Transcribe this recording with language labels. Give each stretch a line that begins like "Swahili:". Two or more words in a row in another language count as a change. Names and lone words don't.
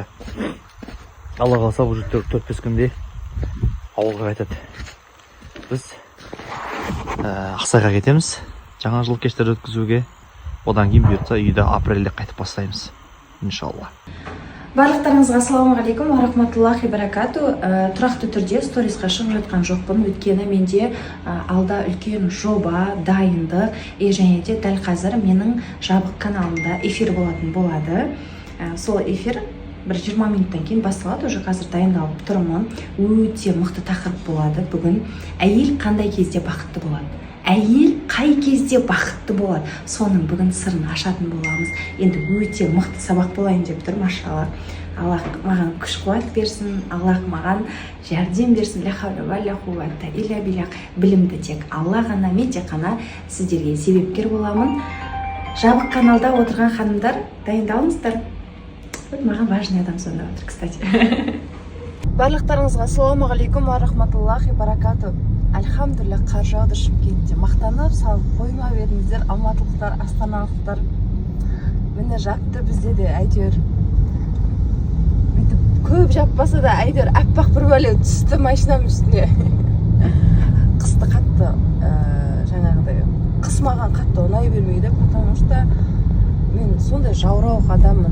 Kazakh: Алла қаласа бұл жігіттер 4-5 күнде ауылға қайтады. Біз Ақсайға кетеміз жаңа жыл кештер өткізуге. Одан кейін бұйыртса үйді апрельде қайтып бастаймыз, иншалла. Барлықтарыңызға
Arabic: السلام عليكم ورحمة الله بركاته.
Kazakh: Тұрақты түрде сторисқа шығып жатқан жоқпын, өйткені менде алда үлкен жоба, дайындық, және де дәл қазір менің жабық каналымда эфир болады. Сол эфир бір 20 минуттан кейін басталады, уже қазір дайындалып тұрмын. Өте мықты тақырып болады. Бүгін әйел қандай кезде бақытты болады? Әйел қай кезде бақытты болады? Соның бүгін сырын ашатын боламыз. Енді өте мықты сабақ болайын деп тұр, машалла. Аллах маған күш қуат берсін, Аллах маған жәрдем берсін.
Arabic: لا حول ولا قوة إلا بالله.
Kazakh: Білімді тек Алла ғана, мен тек қана сіздерге себепкер боламын. Жабық каналда отырған ханымдар, дайындалыңыздар. Маған важный адам сонда отыр, кстати. Барлықтарыңызға
Arabic: السلام عليكم ورحمة الله بركاته.
Kazakh: Альхамдулилля, қар жауды Шымкентте. Мақтанып салып қоймап едіңіздер, алматылықтар, астаналықтар. Міне жатты бізде де әйтеуір. Бүйтіп көп жаппаса да әйтеуір аппақ бір бәле түсті машинаның үстіне. Қысты қатты жаңағыдай қыс маған қатты ұнай бермейді,
Russian: потому что
Kazakh: мен сондай жаурауық адаммын.